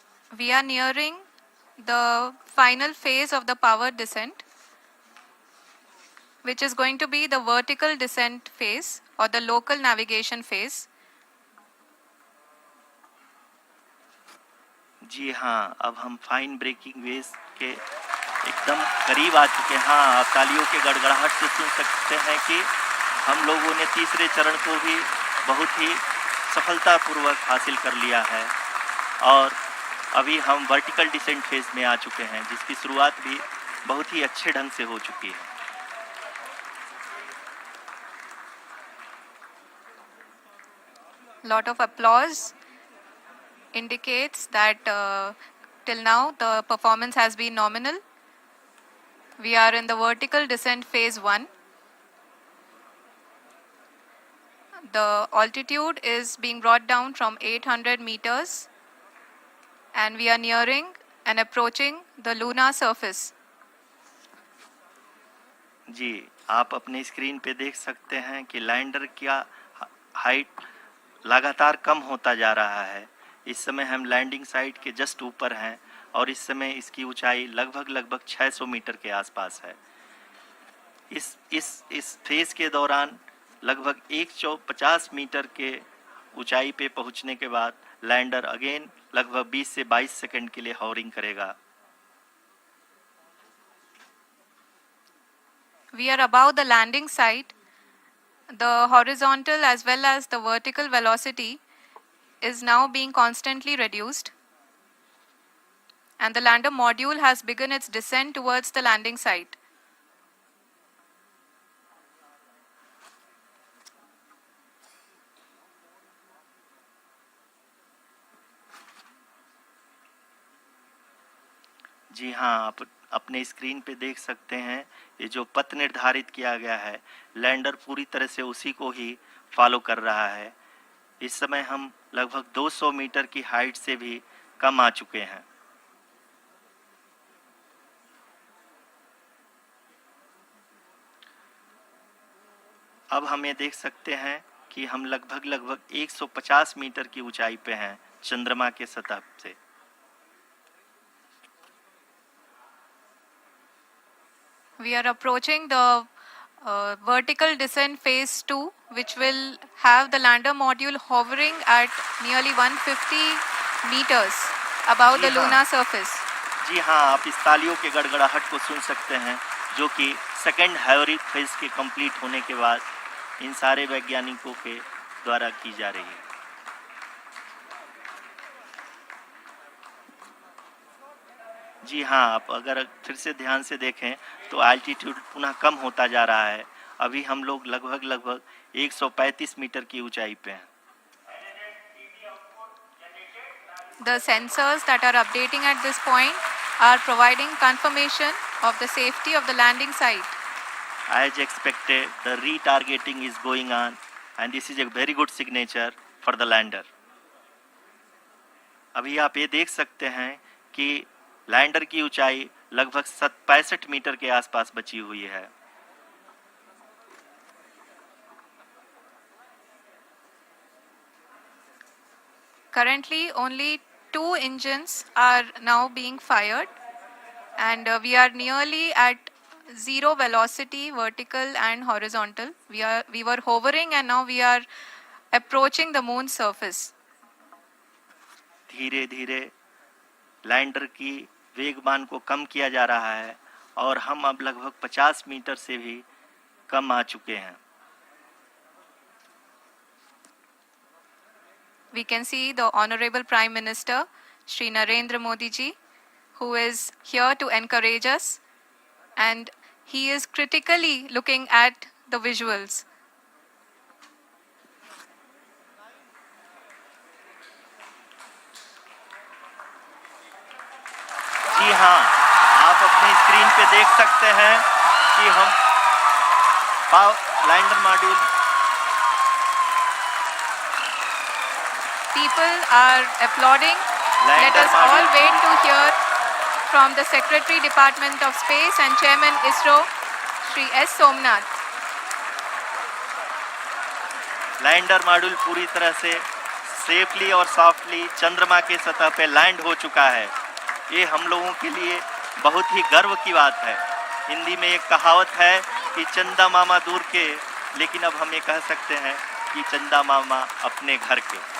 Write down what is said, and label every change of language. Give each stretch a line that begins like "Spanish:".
English: We are nearing the final phase of the power descent, which is going to be the vertical descent phase or the local navigation phase.
Hindi: जी हाँ, अब हम fine breaking wave के एकदम करीब आ चुके हैं। हाँ, आप तालियों के गड़गड़ाहट से सुन सकते हैं कि हम लोगों ने तीसरे चरण को भी बहुत ही सफलतापूर्वक हासिल कर लिया है और अभी हम वर्टिकल डिसेंट फेज में आ चुके हैं, जिसकी शुरुआत भी बहुत ही अच्छे ढंग से हो चुकी है।
English: Lot of applause indicates that till now the performance has been nominal. We are in the vertical descent phase 1. The altitude is being brought down from 800 meters, and we are nearing and approaching the lunar surface.
Hindi: जी, आप अपने screen पे देख सकते हैं कि lander का height लगातार कम होता जा रहा है। इस समय हम लैंडिंग साइट के जस्ट ऊपर हैं और इस समय इसकी ऊंचाई लगभग 600 मीटर के आसपास है। इस फेज के दौरान लगभग 150 मीटर के ऊंचाई पे पहुंचने के बाद लैंडर अगेन लगभग 20 से 22 सेकंड के लिए हॉवरिंग करेगा।
English: We are above the landing site. The horizontal as well as the vertical velocity is now being constantly reduced, and the lander module has begun its descent towards the landing site.
Hindi: जी हाँ, आप अपने screen पे देख सकते हैं ये जो पथ निर्धारित किया गया है, लैंडर पूरी तरह से उसी को ही फॉलो कर रहा है। इस समय हम लगभग 200 मीटर की हाइट से भी कम आ चुके हैं। अब हम ये देख सकते हैं कि हम लगभग 150 मीटर की ऊंचाई पे हैं चंद्रमा के सतह से।
English: We are approaching the vertical descent phase 2, which will have the lander module hovering at nearly 150 meters above the lunar surface.
Hindi: जी हाँ, आप इस तालियों के गड़गड़ाहट को सुन सकते हैं, जो कि सेकेंड हाइब्रिड फेज के कंप्लीट होने के बाद इन सारे वैज्ञानिकों के द्वारा की जा रही है। जी हाँ, आप अगर फिर से ध्यान से देखें तो एल्टीट्यूड पुनः कम होता जा रहा है। अभी हम लोग लगभग 135 मीटर की ऊंचाई पे हैं।
English: The sensors that are updating at this point are providing confirmation of the safety of the landing site. As expected, the retargeting is going on, and this is a very good signature for the lander.
Hindi: अभी आप ये देख सकते हैं कि lander की ऊंचाई लगभग 65 मीटर के आसपास बची हुई है।
English: Currently, only 2 engines are now being fired, and we are nearly at zero velocity, vertical and horizontal. We were hovering, and now we are approaching the moon's surface.
Hindi: धीरे धीरे लैंडर की वेगमान को कम किया जा रहा है और हम अब लगभग 50 मीटर से भी कम आ चुके हैं।
English: We can see the Honorable Prime Minister, Shri Narendra Modi ji, who is here to encourage us, and he is critically looking at the visuals.
Hindi: जी हाँ, आप अपनी स्क्रीन पे देख सकते हैं कि हम lander module
English: People are applauding. Let us all wait to hear from the Secretary Department of Space and Chairman ISRO, Shri S. Somnath.
Hindi: Lander module पूरी तरह से सेफली और सॉफ्टली चंद्रमा के सतह पे लैंड हो चुका है। ये हम लोगों के लिए बहुत ही गर्व की बात है। हिंदी में एक कहावत है कि चंदा मामा दूर के, लेकिन अब हम ये कह सकते हैं कि चंदा मामा अपने घर के।